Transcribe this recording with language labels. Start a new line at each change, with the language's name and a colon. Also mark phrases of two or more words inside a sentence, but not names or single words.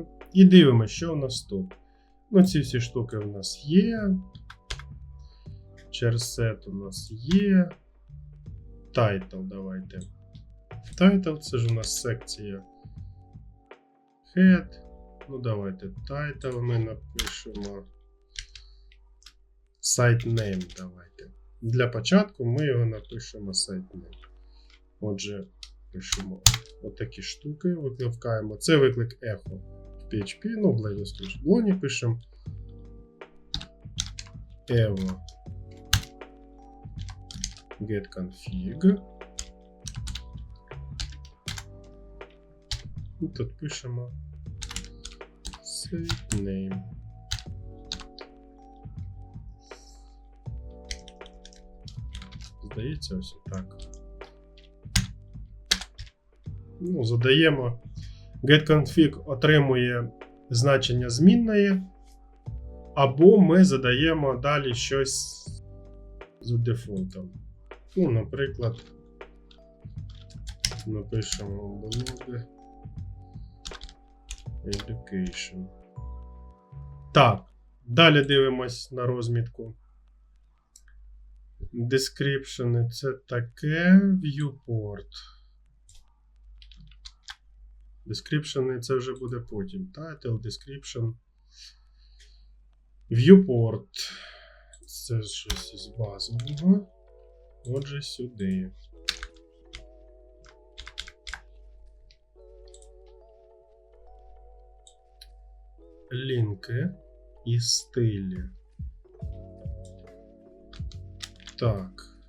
Ukrainian: І дивимося, що у нас тут. Ну, ці всі штуки у нас є. Черсет у нас є. Title давайте. Title це ж у нас секція head. Ну, давайте title ми напишемо.
English: Site name
Ukrainian: давайте. Для початку ми його напишемо
English: site name.
Ukrainian: Отже, пишемо отакі штуки, викликаємо. Це виклик echo в PHP, ну, в шаблоні пишемо evo getConfig. І тут пишемо
English: site name.
Ukrainian: Здається, ось так. Ну, задаємо. GetConfig отримує значення змінної, або ми задаємо далі щось за дефолтом. Ну, наприклад, напишемо
English: blog education.
Ukrainian: Так, далі дивимось на розмітку. Description це таке, viewport. Description це вже буде потім.
English: Title, description. Viewport.
Ukrainian: Це щось із базового. Отже, сюди. Лінки і стилі. Так.